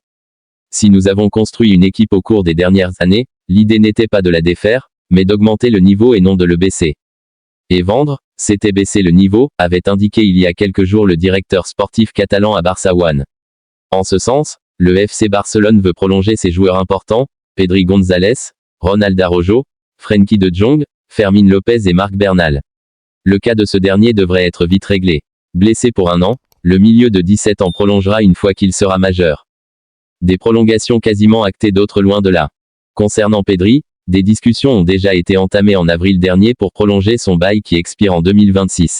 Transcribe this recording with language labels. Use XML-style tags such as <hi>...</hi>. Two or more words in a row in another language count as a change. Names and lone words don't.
<fr>Si nous avons construit une équipe au cours des dernières années, l'idée n'était pas de la défaire, mais d'augmenter le niveau et non de le baisser. Et vendre, c'était baisser le niveau, avait indiqué il y a quelques jours le directeur sportif catalan à Barça One. En ce sens, le FC Barcelone veut prolonger ses joueurs importants, Pedri González, Ronald Araujo, Frenkie de Jong, Fermín López et Marc Bernal. Le cas de ce dernier devrait être vite réglé. Blessé pour 1 an, le milieu de 17 ans prolongera une fois qu'il sera majeur. Des prolongations quasiment actées, d'autres loin de là. Concernant Pedri, des discussions ont déjà été entamées en avril dernier pour prolonger son bail qui expire en 2026.</fr>